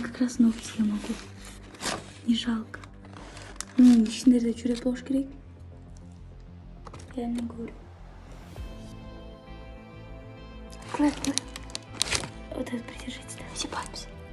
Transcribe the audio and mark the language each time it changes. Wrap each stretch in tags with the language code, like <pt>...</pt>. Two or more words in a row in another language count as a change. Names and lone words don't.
<ru>как раз ногти я могу. Не жалко.</ru> <kk>Ішіндерде жүрек болуш керек.</kk> <ru>Я не говорю. Открой. Вот это придержите, да. Все пальцы.</ru>